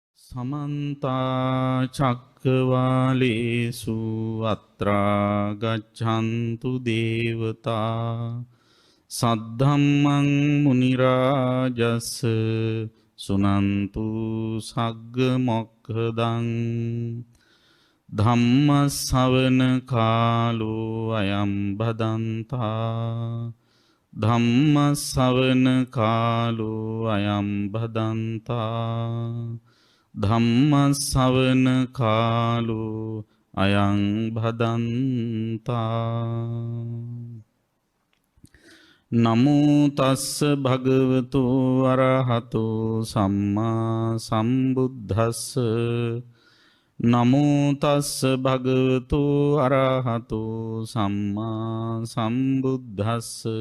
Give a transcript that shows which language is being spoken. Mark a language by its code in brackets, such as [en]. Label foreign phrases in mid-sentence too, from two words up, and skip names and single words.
[pi] समन्ता चक्रवालेषु अत्रा गच्छन्तु देवता सद्धम्मं मुनिराजस् सुनन्तु सग्गमोक्खदं धम्मश्रवण कालो अयं भदन्ता धम्मश्रवण कालो अयं भदन्ता ධම්මස්සවන කාලෝ අයං භදන්තා නමෝ තස්ස භගවතු අරහතෝ සම්මා සම්බුද්දස්ස නමෝ තස්ස භගවතු අරහතෝ සම්මා සම්බුද්දස්ස